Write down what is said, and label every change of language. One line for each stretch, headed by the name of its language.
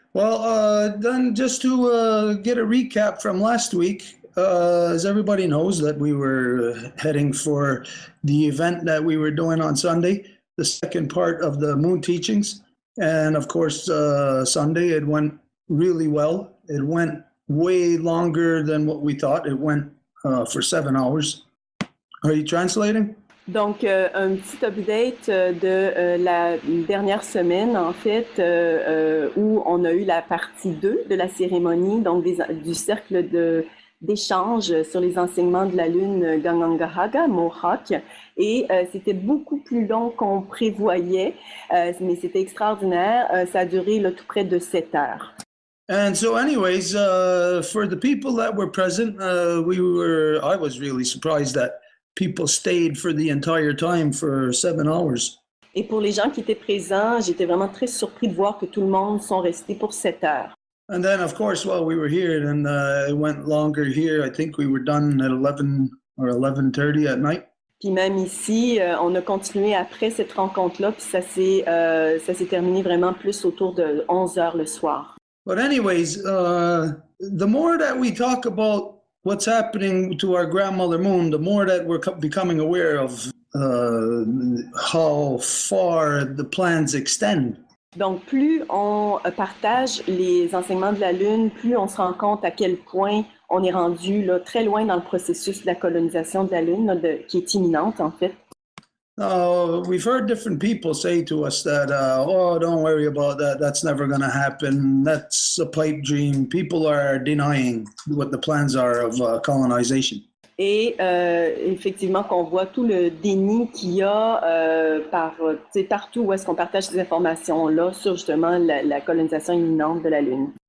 English: Well, then just to get a recap from last week, as everybody knows that we were heading for the event that we were doing on Sunday, the second part of the Moon Teachings. And of course, Sunday, it went really well. It went way longer than what we thought. It went for 7 hours. Are you translating?
French: Donc, un petit update de la dernière semaine, en fait, où on a eu la partie 2 de la cérémonie, donc du cercle d'échange sur les enseignements de la lune Gangangahaga, Mohawk. Et c'était beaucoup plus long qu'on prévoyait, mais c'était extraordinaire. Ça a duré là, tout près de 7 heures.
English: And so anyways, for the people that were present, I was really surprised that people stayed for the entire time for 7 hours.
French: Et pour les gens qui étaient présents, j'étais vraiment très surpris de voir que tout le monde sont restés pour 7 heures.
English: And then, of course, while we were here, and it went longer here. I think we were done at 11 or 11:30 at night.
French: Puis même ici, on a continué après cette rencontre-là, puis ça s'est terminé vraiment plus autour de 11 heures le soir.
English: But anyways, the more that we talk about what's happening to our grandmother Moon, the more that we're becoming aware of how far the plans extend.
French: Donc, plus on partage les enseignements de la Lune, plus on se rend compte à quel point on est rendu là, très loin dans le processus de la colonisation de la Lune, là, qui est imminente, en fait.
English: We've heard different people say to us that, oh, don't worry about that. That's never going to happen. That's a pipe dream. People are denying what the plans are of colonization.
French: Et effectivement, qu'on voit tout le déni qu'il y a partout où est-ce qu'on partage ces informations-là sur justement la colonisation imminente de la Lune.